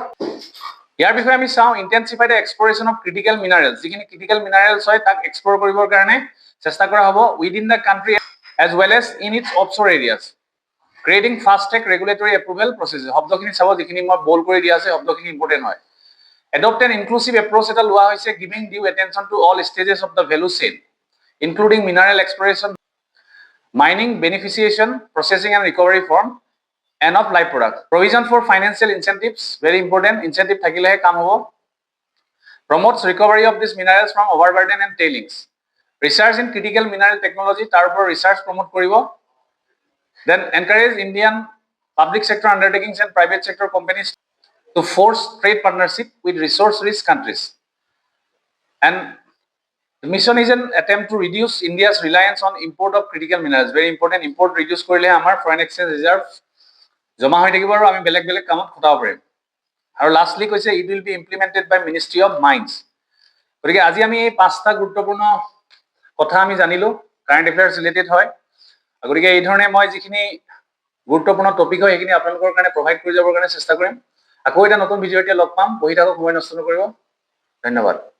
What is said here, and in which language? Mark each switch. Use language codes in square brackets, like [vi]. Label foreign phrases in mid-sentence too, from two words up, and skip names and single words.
[as] ইয়াৰ বিষয়ে আমি চাওঁ, [en] intensify the exploration of critical minerals, যিখিনি ক্ৰিটিকেল মিনাৰেলছ [as] হয় তাক এক্সপ্ল'ৰ কৰিবৰ কাৰণে চেষ্টা কৰা হ'ব [en] within the country as well as in its offshore areas, creating fast track regulatory approval process. [as] শব্দখিনি চাব, যিখিনি মই বল্ড কৰি দিয়া আছে শব্দখিনি ইম্পৰ্টেণ্ট হয়। [en] adopt an inclusive approach [as] এটা লোৱা হৈছে, [en] giving due attention to all stages of the value chain, including mineral exploration, mining, beneficiation, processing and recovery from end of life product. Provision for financial incentives, very important. [as] Incentive থাকিলেহে কাম হ'ব. [en] Promotes recovery of these minerals from overburden and tailings. Research in critical mineral technology, [as] তাৰ ওপৰত [en] research promote [as] কৰিব. [en] Then encourage Indian public sector undertakings and private sector companies to force trade partnership with resource-rich countries. And the mission is an attempt to reduce India's reliance on import of critical minerals. Very important. Import reduce [as] কৰিলে আমাৰ [en] foreign exchange reserve [as] জমা হৈ থাকিব আৰু আমি বেলেগ বেলেগ কামত খটাব পাৰিম। আৰু লাষ্টলি কৈছে [en] it will be implemented by Ministry of Mines. [as] গতিকে আজি আমি এই 5টা গুৰুত্বপূৰ্ণ কথা আমি জানিলো, [en] current affairs related [as] হয়। গতিকে এই ধৰণে মই যিখিনি গুৰুত্বপূৰ্ণ টপিক হয় সেইখিনি আপোনালোকৰ কাৰণে প্ৰভাইড কৰি যাবৰ কাৰণে চেষ্টা কৰিম। আকৌ এটা নতুন ভিডিঅ' এতিয়া লগ পাম। বহি থাকক, সময় নষ্ট নকৰিব। ধন্যবাদ।